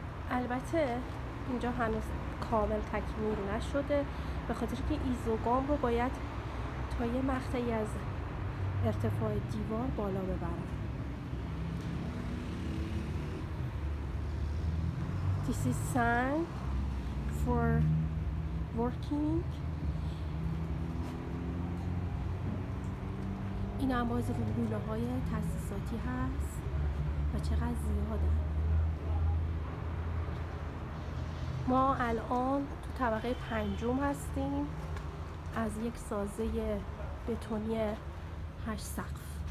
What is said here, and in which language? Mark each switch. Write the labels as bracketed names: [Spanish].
[Persian] البته اینجا هنوز کامل تکمیل نشده، به خاطر که ایزوگام رو باید تا یه مقطعی از ارتفاع دیوار بالا ببرن. [English] This is sand for working. [Persian] این هم باز لوله های تاسیساتی هست و چقدر زیادن. ما الان تو طبقه 5 هستیم از یک سازه بتونی 8 سقف.